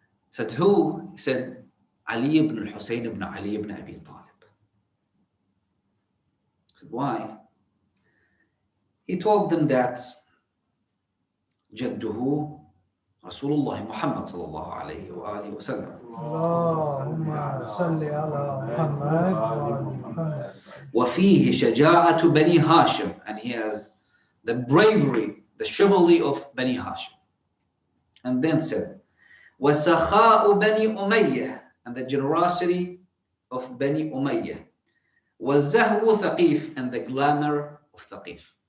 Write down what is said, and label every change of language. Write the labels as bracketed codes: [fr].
[en] Said, who? He said, Ali ibn al-Husayn ibn Ali ibn Abi Talib. Said, why? He told them that جده Rasulullah Muhammad sallallahu alayhi wa alihi wa sallam. [ar] اللهم صل على محمد وآل محمد. وفيه شجاعة بني هاشم, [en] and he has the bravery, the chivalry of Bani Hashim. And then said, [ar] وَسَخَاءُ بَنِي أُمَيَّةَ, [en] and the generosity of Bani Umayyah. [ar] وَزَهْوُ ثَقِيفَ, [en] and the glamour of Thaqif.